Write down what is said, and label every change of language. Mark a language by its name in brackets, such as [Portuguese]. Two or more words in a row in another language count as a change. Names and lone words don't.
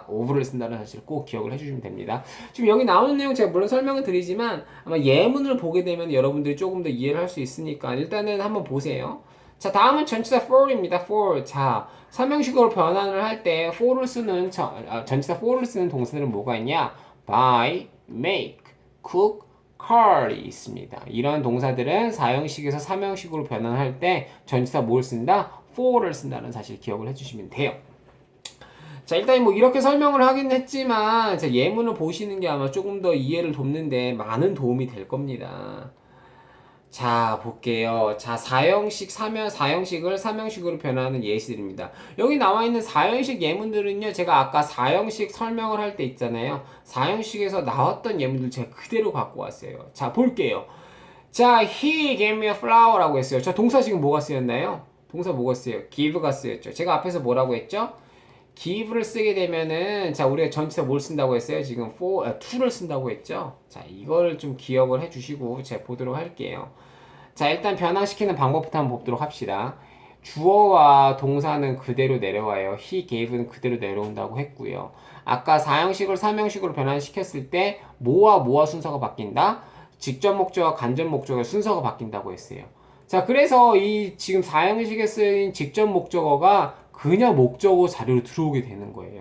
[Korean] of를 쓴다는 사실 꼭 기억을 해주시면 됩니다. 지금 여기 나오는 내용 제가 물론 설명을 드리지만, 아마 예문을 보게 되면 여러분들이 조금 더 이해를 할 수 있으니까 일단은 한번 보세요. 자, 다음은 전치사 for입니다. for. 자, 삼형식으로 변환을 할 때 for를 쓰는 전치사 for를 쓰는 동사들은 뭐가 있냐? [English] buy, make, cook, [Korean] car이 있습니다. 이런 동사들은 사형식에서 삼형식으로 변환할 때 전치사 뭘 쓴다? for를 쓴다는 사실 기억을 해주시면 돼요. 자, 일단 뭐 이렇게 설명을 하긴 했지만 예문을 보시는 게 아마 조금 더 이해를 돕는데 많은 도움이 될 겁니다. 자, 볼게요. 자, 사형식을 삼형식으로 변화하는 예시들입니다. 여기 나와 있는 사형식 예문들은요, 제가 아까 사형식 설명을 할 때 있잖아요. 사형식에서 나왔던 예문들 제가 그대로 갖고 왔어요. 자, 볼게요. 자, [English] he gave me a flower [Korean] 라고 했어요. 자, 동사 지금 뭐가 쓰였나요? 동사 뭐가 쓰여요? give가 쓰였죠. 제가 앞에서 뭐라고 했죠? give를 쓰게 되면은, 자, 우리가 전치사 뭘 쓴다고 했어요? 지금 to를 쓴다고 했죠? 자, 이걸 좀 기억을 해주시고, 제가 보도록 할게요. 자, 일단 변화시키는 방법부터 한번 보도록 합시다. 주어와 동사는 그대로 내려와요. [English] he gave [Korean] 는 그대로 내려온다고 했고요. 아까 사형식을 삼형식으로 변환시켰을 때, 뭐와 순서가 바뀐다? 직접 목적어와 간접 목적어의 순서가 바뀐다고 했어요. 자, 그래서 이 지금 사형식에 쓰인 직접 목적어가 그냥 목적어 자료로 들어오게 되는 거예요.